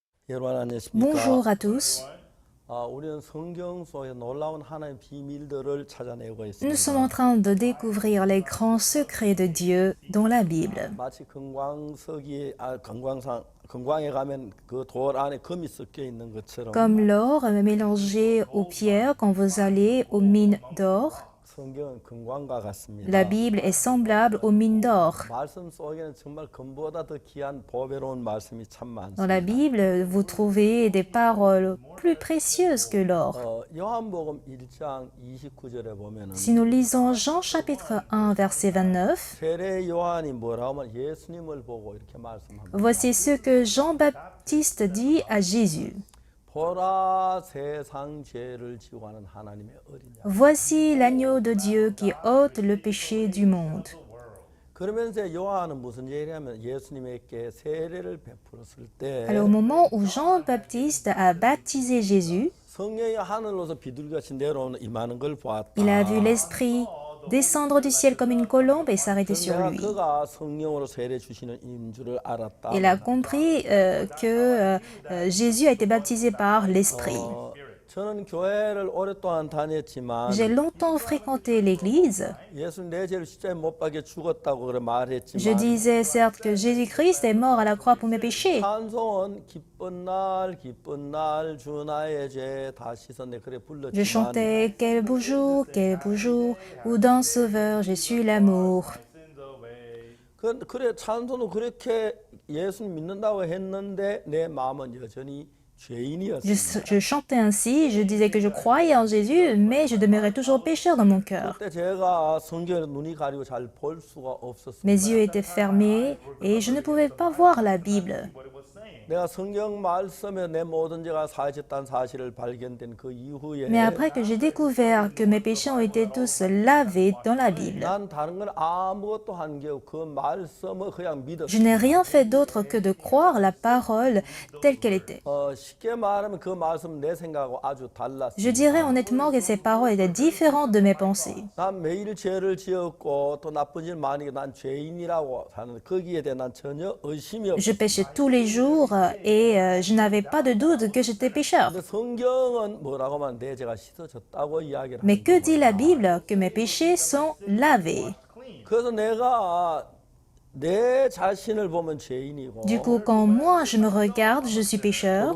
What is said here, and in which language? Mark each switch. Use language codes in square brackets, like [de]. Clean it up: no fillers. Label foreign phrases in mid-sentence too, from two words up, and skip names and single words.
[ko] 여러분 [fr] Bonjour [ko] 안녕하십니까? [fr] à tous. [ko] 우리는 성경 속에 놀라운 하나님의 비밀들을 찾아내고 [fr] Nous sommes en [ko] 있습니다. [fr] train de découvrir les grands secrets de Dieu dans la Bible. [ko] 마치 건광석이 건광에 가면 그 돌 안에 금이 섞여 있는 것처럼 [fr] Comme l'or mélangé aux pierres quand vous allez aux mines d'or, [ko] 성경은 건광과 [fr] la [ko] 같습니다. [fr] Bible est semblable aux mines d'or. [ko] 말씀 속에는 정말 금보다 더 귀한 보배로운 말씀이 참 [fr] Dans la [ko] 많습니다. [fr] Bible, vous trouvez des paroles plus précieuses que l'or. [ko] 요한복음 1장 29절에 보면은 [fr] Si nous lisons Jean chapitre 1, verset 29, [ko] 세례 요한이 뭐라고 하면 예수님을 보고 이렇게 말씀합니다. [fr] voici ce que Jean-Baptiste dit à Jésus. [ko] 보라 세상 죄를 지고 가는 하나님의 어린 양. [fr] Voici l'agneau de Dieu qui ôte le péché du monde. [ko] 그러면서 요한은 무슨 얘기를 하면 예수님에게 세례를 베풀었을 때 [fr] Alors, au moment où Jean-Baptiste a baptisé Jésus, [ko] 성령이 하늘로서 비둘기같이 내려오는 임하는 걸 보았다. [fr] il a vu l'Esprit descendre du ciel comme une colombe et s'arrêter sur [ko] 내가 [fr] lui. [ko] 그가 성령으로 세례 주시는 인 줄을 알았다. [fr] Il a compris que Jésus a été baptisé par l'Esprit. [ko] 저는 교회를 오랫동안 다녔지만 [fr] J'ai longtemps fréquenté l'Église. [ko] 예수 내 죄를 십자가에 못 박혀 죽었다고 그래 [fr] Je [ko] 말했지만 [fr] disais certes que Jésus-Christ est mort à la croix pour mes péchés. [ko] 찬송은 기쁜 날 주 나의 죄 다 씻었네 그래 [fr] Je [ko] 불렀지만 [fr] chantais quel beau jour, où dans Sauveur j'ai su l'amour. [ko] 그래 찬송도 그렇게 예수 믿는다고 했는데 내 마음은 여전히 죄인이었습니다. [fr] Je chantais ainsi, je disais que je croyais en Jésus, mais je demeurais toujours pécheur dans mon cœur. [ko] 그때 제가 성경에 눈이 가리고 잘 볼 수가 없었습니다. [fr] Mes yeux étaient fermés et je ne pouvais pas voir la Bible. [ko] 내가 성경 말씀에 내 모든 죄가 사해졌다는 사실을 발견된 그 이후에 [fr] Mais après que j'ai découvert que mes péchés ont été tous lavés dans la Bible, [ko] 난 다른 건 아무것도 한 게 없고 그 말씀을 그냥 [fr] je [ko] 믿었어요. [fr] n'ai rien fait d'autre que de croire la parole telle qu'elle était. [ko] 쉽게 말하면 그 말씀 내 생각하고 아주 [fr] Je [ko] 달랐어요. [fr] dirais honnêtement que ces paroles étaient différentes de mes pensées. [ko] 난 매일 죄를 지었고 또 나쁜 일 많이 난 죄인이라고 하는 거기에 대해 난 전혀 의심이 [fr] Je [ko] 없어요. [fr] péchais tous les jours et je n'avais pas de doute que j'étais pécheur. [ko] 근데 성경은 뭐라고 하면 내 죄가 씻어졌다고 이야기를 [fr] Mais [ko] 하는 [fr] que dit la [ko] 거예요. [fr] Bible? Que mes péchés sont lavés. [ko] 그래서 내가 내 자신을 보면 죄인이고 [fr] Du coup, quand moi je me regarde, je suis pécheur.